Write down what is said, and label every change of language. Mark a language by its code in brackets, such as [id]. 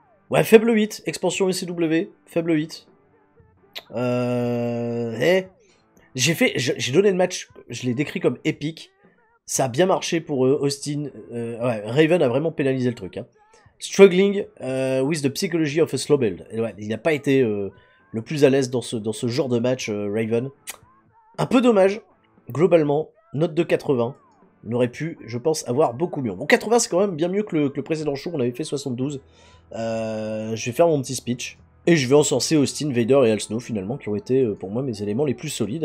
[fr] Ouais, faible 8, expansion ECW, faible 8. J'ai donné le match, je l'ai décrit comme épique. Ça a bien marché pour Austin. Ouais, Raven a vraiment pénalisé le truc. Hein. [en] Struggling with the psychology of a slow build. [fr] Et ouais, il n'a pas été le plus à l'aise dans ce genre de match, Raven. Un peu dommage, globalement, note de 80. On aurait pu, je pense, avoir beaucoup mieux. Bon, 80, c'est quand même bien mieux que le précédent show, on avait fait 72. Je vais faire mon petit speech. Et je vais encenser Austin, Vader et Al Snow, finalement, qui ont été, pour moi, mes éléments les plus solides.